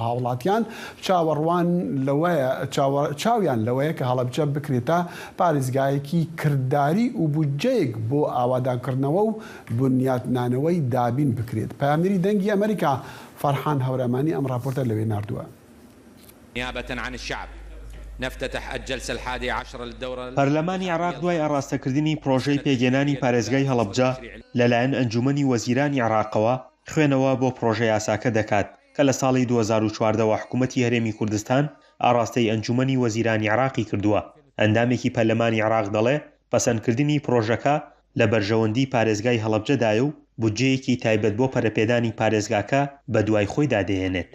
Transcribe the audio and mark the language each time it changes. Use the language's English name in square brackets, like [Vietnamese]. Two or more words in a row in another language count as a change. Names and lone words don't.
[Central Kurdish] هاوڵاتیان چاویان لەوەیە کە هەڵەبجە بکرێتە پارێزگایەکی کردداری و بودجەیەک بۆ ئاوادانکردنەوە و بنیاتنانەوەی دابین بکرێت. پامێری دەنگی ئەمریکا فەرحان هەورەمانی ئەم راپۆرتە لەوێ ناردووە. [Arabic] نيابة عن الشعب نفتتح الجلسة 11 للدورة. [Central Kurdish] پەرلەمانی عێراق دوای ئاراستەکردنی پرۆژەی پێگەێنانی پارێزگای هەڵەبجە لەلایەن ئەنجومەنی وەزیرانی عێراقەوە خوێنەوە بۆ پرۆژە یاساکە دەکات کە لە ساڵی 2014 حکوومەتی هەرێمی کوردستان ئاراستەی ئەنجومەنی وەزیرانی عێراقی کردووە. ئەندامێکی پەرلەمانی عێراق دەڵێ پەسەندکردنی پرۆژەکە لە بەرژەوەندی پارێزگای هەڵەبجەدایە و بودجەیەکی تایبەت بۆ پەرەپێدانی پارێزگاکە بە دوای خۆی دادەهێنێت.